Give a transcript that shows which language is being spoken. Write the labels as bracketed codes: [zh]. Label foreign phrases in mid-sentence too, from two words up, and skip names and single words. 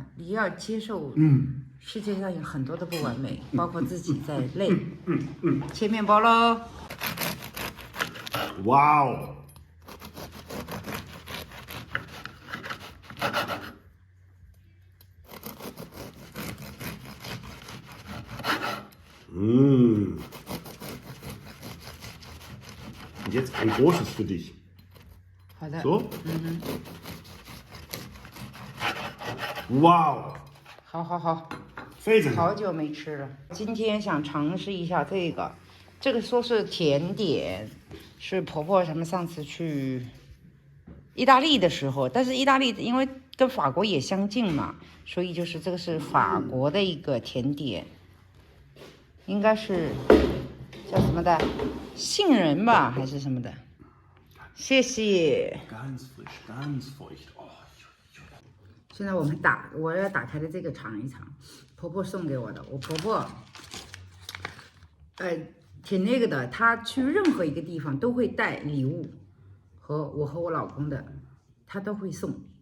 [zh] 你要接受，世界上有很多的不完美，包括自己在内。切面包喽！ [de] 哇哦！Und jetzt ein großes für dich. [zh] 好的。 [de] So? Wow! [zh] 好。非常好久没吃了，今天想尝试一下这个。这个说是甜点，是婆婆他们上次去意大利的时候，但是意大利因为跟法国也相近嘛，所以就是这个是法国的一个甜点，应该是叫什么的杏仁吧，还是什么的。谢谢。 [de] Ganz frisch, ganz feucht. Oh. [zh] 现在我要打开的这个尝一尝，婆婆送给我的。我婆婆，挺那个的，她去任何一个地方都会带礼物，和我老公的，她都会送。